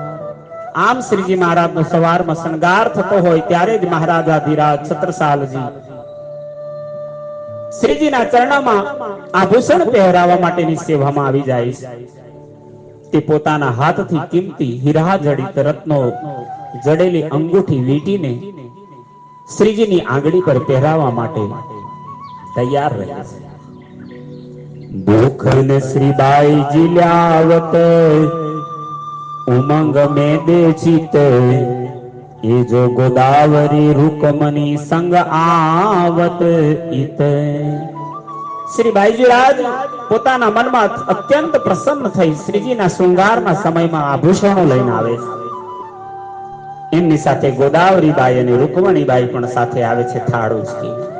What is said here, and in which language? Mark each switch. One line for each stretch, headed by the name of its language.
Gujarati: આમ શ્રીજી મહારાજનો સવારમાં શણગાર થતો હોય ત્યારે જ મહારાજાધિરાજ છત્રસાલજી શ્રીજીના ચરણમાં આભૂષણ પહેરાવવા માટેની સેવામાં આવી જાય છે. તે પોતાના હાથથી કિંમતી હીરા જડિત રત્નો જડેલી અંગૂઠી વીંટીને શ્રીજીની આંગળી પર પહેરાવવા માટે તૈયાર રહે છે.
Hindi: ભૂખન શ્રીબાઈ જીલ્યાવત उमंग में दे चित, ये जो गोदावरी रुकमनी संग आवत इत.
Gujarati: શ્રી બાઈજીરાજ પોતાના મનમાં અત્યંત પ્રસન્ન થઈ શ્રીજીના શૃંગારના સમયમાં આભૂષણો લઈને આવે છે. એમની સાથે ગોદાવરી બાઈ અને રૂકમણી બાઈ પણ સાથે આવે છે થાળ ઉચકી.